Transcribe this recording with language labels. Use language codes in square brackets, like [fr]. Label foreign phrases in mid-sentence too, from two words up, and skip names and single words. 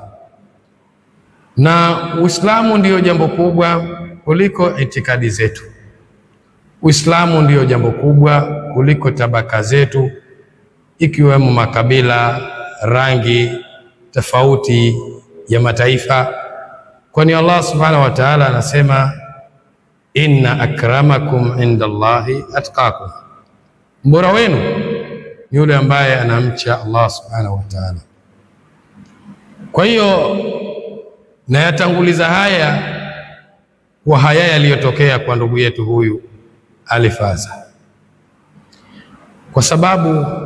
[sw] Na Uislamu ndiyo jambo kubwa kuliko itikadi zetu. Uislamu ndiyo jambo kubwa kuliko tabaka zetu, ikiwemo makabila, rangi, tofauti ya mataifa. Kwani Allah [ar] سبحانه وتعالى [sw] anasema, [ar] إن أكرمكم عند الله أتقاكم, [sw] mbora wenu ni yule ambaye anamcha Allah [ar] سبحانه وتعالى. [sw] Kwa hiyo nayatanguliza haya kwa haya yaliyotokea kwa ndugu yetu huyu Alifaza, kwa sababu